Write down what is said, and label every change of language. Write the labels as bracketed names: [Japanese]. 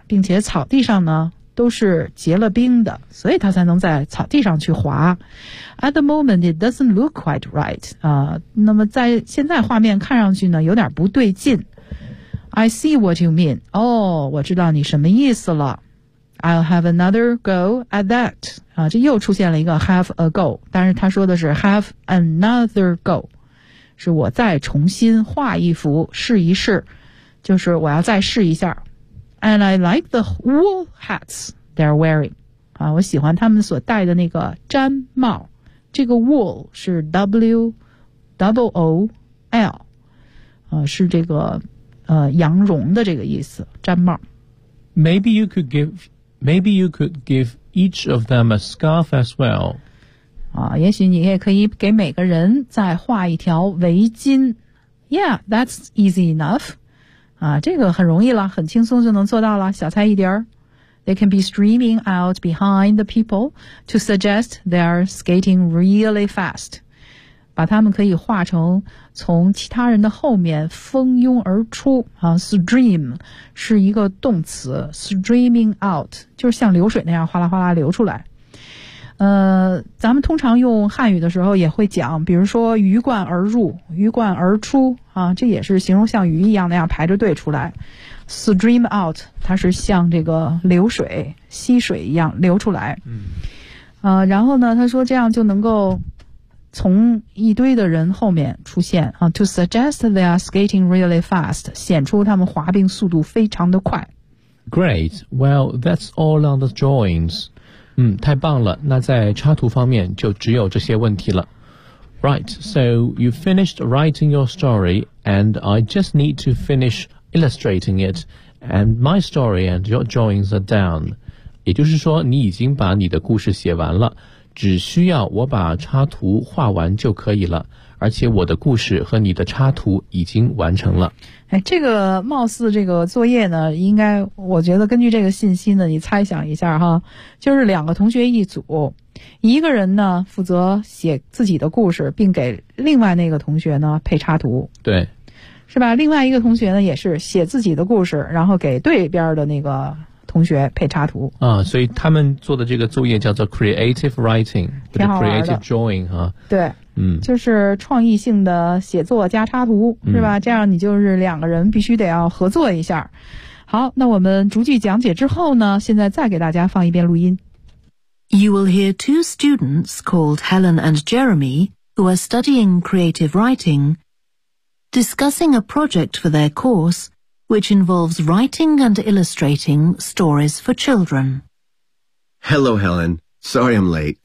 [Chinese] 并且草地上呢都是结了冰的，所以他才能在草地上去滑。 [English] At the moment, it doesn't look quite right. [Chinese] 那么在现在画面看上去呢有点不对劲。 [English] I see what you mean. [Chinese] 哦，我知道你什么意思了。 I'll have another go at that. 啊，这又出现了一个 have a go， 但是他说的是 have another go， 是我再重新画一幅试一试，就是我要再试一下。 [English] And I like the wool hats they're wearing. [Chinese] 啊，我喜欢他们所戴的那个毡帽。这个 wool 是 W-O-O-L， 是这个羊绒的这个意思，毡帽。 [English] Maybe you could give each of them a scarf as well. [Chinese] 啊，也许你也可以给每个人再画一条围巾。 [English] Yeah, that's easy enough. [Chinese] 啊，这个很容易了，很轻松就能做到了，小菜一碟儿。 [English] They can be streaming out behind the people to suggest they are skating really fast. [Chinese] 把他们可以画成从其他人的后面蜂拥而出啊 ，stream 是一个动词 ，streaming out 就是像流水那样哗啦哗啦流出来。咱们通常用汉语的时候也会讲，比如说鱼贯而入、鱼贯而出啊，这也是形容像鱼一样那样排着队出来。 stream out 它是像这个流水、溪水一样流出来。然后呢，他说这样就能够。从一堆的人后面出现啊 ， to suggest they are skating really fast，显出他们滑冰速度非常的快。 [English] Great. Well, that's all on the drawings. 嗯，太棒了。 [Chinese] 那在插图方面就只有这些问题了。 [English] Right. So you finished writing your story, and I just need to finish illustrating it. And my story and your drawings are done. 也就是说，你已经把你的故事写完了。 [Chinese] 只需要我把插图画完就可以了，而且我的故事和你的插图已经完成了。哎，这个貌似这个作业呢，应该我觉得根据这个信息呢，你猜想一下哈，就是两个同学一组，一个人呢负责写自己的故事，并给另外那个同学呢配插图。对。是吧？另外一个同学呢，也是写自己的故事，然后给对边的那个同学配插图。啊，所以他们做的这个作业叫做 creative writing，挺好玩的 [English] ，creative drawing 啊。 [Chinese] 对，嗯，就是创意性的写作加插图，是吧？这样你就是两个人必须得要合作一下。好，那我们逐句讲解之后呢，现在再给大家放一遍录音。 [English] You will hear two students called Helen and Jeremy who are studying creative writing. Discussing a project for their course, which involves writing and illustrating stories for children. Hello, Helen. Sorry I'm late.